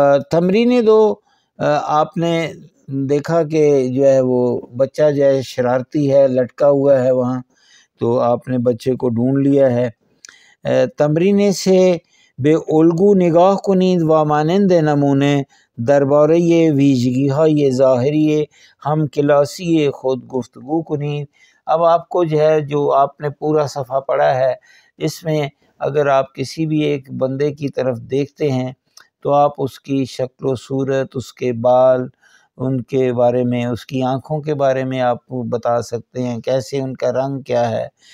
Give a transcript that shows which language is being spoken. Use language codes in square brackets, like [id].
[ur] تمرین 2 آپ نے دیکھا کہ جو ہے وہ بچہ جو ہے شرارتی ہے، لٹکا ہوا ہے وہاں، تو آپ نے بچے کو ڈھونڈ لیا ہے. [fa] تمرین سے به الگو نگاه کنید و مانند نمونه درباره ویژگی‌های ظاهری هم کلاسی خود گفتگو کنید. [ur] اب آپ کو جو ہے جو آپ نے پورا صفحہ پڑھا ہے اس میں اگر آپ کسی بھی ایک بندے کی طرف دیکھتے ہیں تو آپ اس کی شکل و صورت، اس کے بال، ان کے بارے میں، اس کی آنکھوں کے بارے میں آپ بتا سکتے ہیں، کیسے ان کا رنگ کیا ہے.